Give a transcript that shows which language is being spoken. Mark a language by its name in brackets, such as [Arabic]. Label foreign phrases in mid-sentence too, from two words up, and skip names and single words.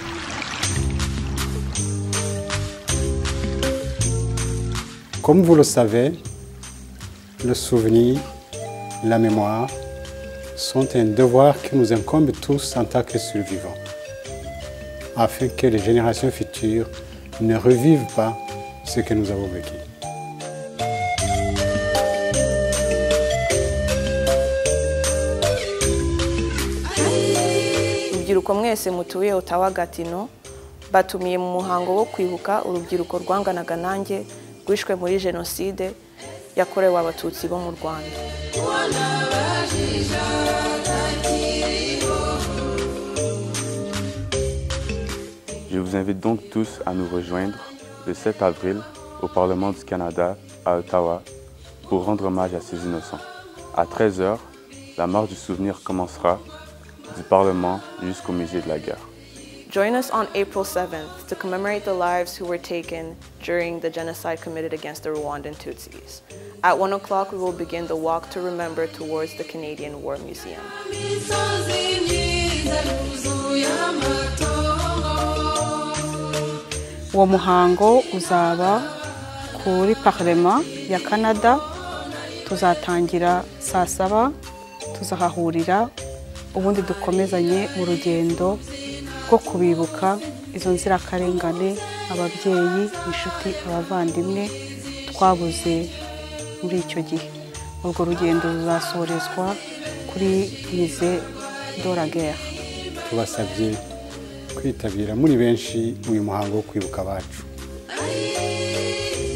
[French] Comme vous le savez, le souvenir, la mémoire sont un devoir qui nous incombe tous en tant que survivants, afin que les générations futures ne revivent pas ce que nous avons vécu. [Kinyarwanda] Urubyiruko mwese mutuye Ottawa Gatineau batumiye mu muhango wo kwibuka urubyiruko rwanganaga nanjye rwishwe muri jenoside yakorewe abatutsi bo mu Rwanda. [French] Je vous invite donc tous à nous rejoindre le 7 avril au Parlement du Canada à Ottawa pour rendre hommage à ces innocents. À 13 h, la marche du souvenir commencera du Parlement jusqu'au musée de la guerre. [English] Join us on April 7th to commemorate the lives who were taken during the genocide committed against the Rwandan Tutsis. At 1 o'clock, we will begin the walk to remember towards the Canadian War Museum. [Kinyarwanda] Uwo muhango uzaba kuri Parlement ya Canada, tuzatangira saa 7, tuzahahurira ubundi dukomezanye mu rugendo rwo kubibuka izo nzirakarengane, ababyeyi, inshuti, abavandimwe twabuze muri icyo gihe. Urwo rugendo ruzasorezwa kuri [French] musée de la guerre. [Kinyarwanda] Tubasabye kwitabira muri benshi uyu muhango wo kwibuka abacu.